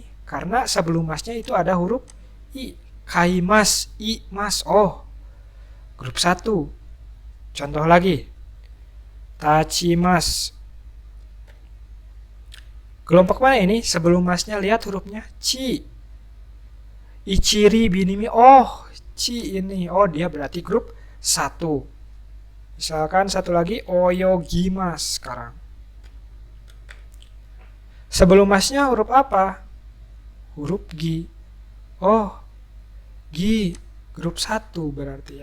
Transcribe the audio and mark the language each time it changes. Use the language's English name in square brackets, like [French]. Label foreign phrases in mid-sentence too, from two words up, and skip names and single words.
[Indonesian] Karena sebelum masnya itu ada huruf I. Kaimas, I, mas. Oh, grup 1. Contoh lagi. Tachimas. Kelompok mana ini? Sebelum masnya lihat hurufnya Ci. [Japanese] いちり、びにみ. [Indonesian] Oh, Ci ini. Oh, dia berarti grup 1. Misalkan satu lagi oyogimas sekarang. Sebelum masnya huruf apa? Huruf G. Oh, G grup 1 berarti ya.